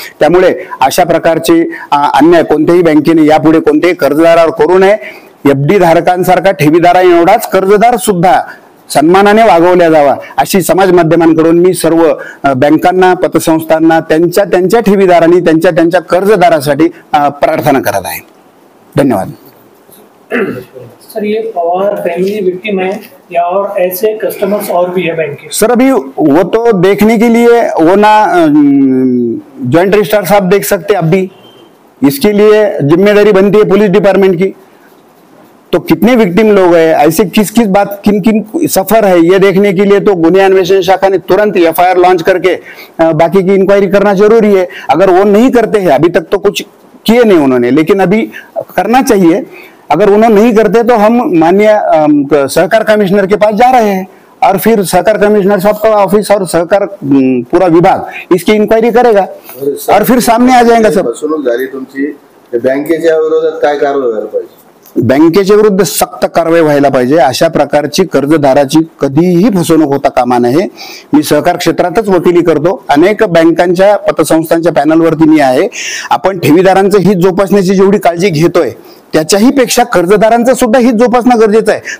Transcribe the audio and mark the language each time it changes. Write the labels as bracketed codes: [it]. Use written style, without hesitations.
[mr] त्यामुळे अशा प्रकारचे अन्याय कोणत्याही बँकेने यापुढे कोणत्याही कर्जदारावर करू नये. एफडी धारकांसारखा ठेवीदारा एवढाच कर्जदार सुद्धा सन्मानाने वागवल्या जावा अशी समाज माध्यमांकडून मी सर्व बँकांना, पतसंस्थांना, त्यांच्या ठेवीदारांनी त्यांच्या कर्जदारासाठी प्रार्थना करत आहे. धन्यवाद. [hi] सर, ये पवार फैमिली विक्टिम है या और ऐसे कस्टमर्स और भी है बैंक के? सर अभी वो तो देखने के लिए वो ना जॉइंट रजिस्ट्रार साहब देख सकते अब भी, इसके लिए जिम्मेदारी बनती है पुलिस डिपार्टमेंट की. तो कितने विक्टिम लोग हैं, ऐसे किस किस बात किन किन सफर है ये देखने के लिए तो गुन्हे अन्वेषण शाखा ने तुरंत FIR लॉन्च करके बाकी की इंक्वायरी करना जरूरी है. अगर वो नहीं करते हैं, अभी तक तो कुछ किए नहीं उन्होंने, लेकिन अभी करना चाहिए. अगर उन्होंने नहीं करते तो हम माननीय सहकार कमिश्नर के पास जा रहे हैं और फिर सहकार कमिश्नर साहब का ऑफिस और सहकार पूरा विभाग इसकी इंक्वायरी करेगा और फिर सामने आ जाएगा. सब [mr] फसवणूक झाली तुमची, बँकेच्या विरोधात काय कारवाई व्हायला पाहिजे? बँकेच्या विरुद्ध सक्त कारवाई व्हायला पाहिजे. अशा प्रकारची कर्जदाराची कधीही फसवणूक होता कामा नये. मी सहकार क्षेत्रातच वकिली करतो, अनेक बँकांच्या पतसंस्थांच्या पॅनलवरती मी आहे. आपण ठेवीदारांचं हित जोपासण्याची जेवढी काळजी घेतोय त्याच्याही पेक्षा कर्जदारांचं सुद्धा हित जोपासणं गरजेचं आहे.